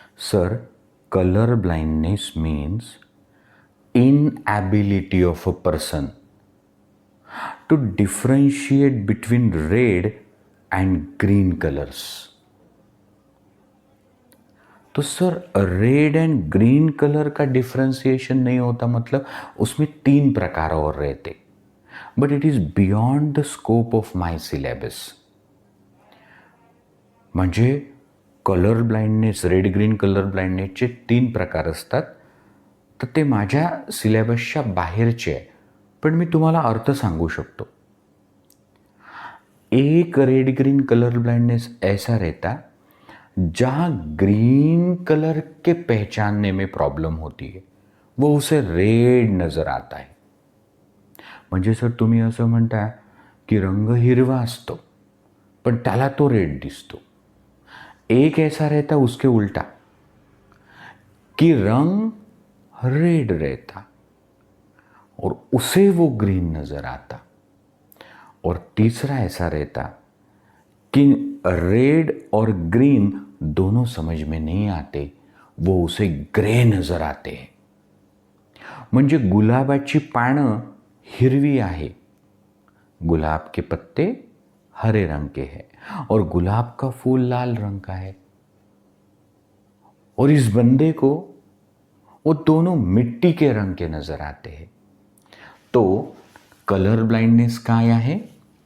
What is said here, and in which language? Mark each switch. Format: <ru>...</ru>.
<en>Sir, colour blindness means inability of a person to differentiate between red and green colors.</en> <hi>तो sir red and green colour का differentiation नहीं होता, मतलब उसमें 3 प्रकार और रहते,</hi> <en>But it is beyond the scope of my syllabus.</en> <mr>म्हणजे colour blindness, red green colour ब्लाइंडनेसचे 3 प्रकार असतात, तर ते माझ्या सिलेबसच्या बाहेरचे आहे, पण मी तुम्हाला अर्थ सांगू शकतो.</mr> <hi>एक रेड ग्रीन कलर ब्लाइंडनेस ऐसा रहता जहाँ ग्रीन कलर के पहचानने में प्रॉब्लम होती है, वो उसे रेड नज़र आता है.</hi> <mr>म्हणजे सर तुम्ही असं म्हणता की रंग हिरवा असतो पण त्याला तो रेड दिसतो.</mr> <hi>एक ऐसा रहता उसके उल्टा कि रंग रेड रहता और उसे वो ग्रीन नज़र आता. और तीसरा ऐसा रहता कि रेड और ग्रीन दोनों समझ में नहीं आते, वो उसे ग्रे नज़र आते हैं.</hi> <mr>म्हणजे गुलाबाची पानं हिरवी आहे,</mr> <hi>गुलाब के पत्ते हरे रंग के हैं और गुलाब का फूल लाल रंग का है. और इस बंदे को वो दोनों मिट्टी के रंग के नज़र आते हैं.</hi> <mr>तो कलर ब्लाइंडनेस काय आहे?</mr>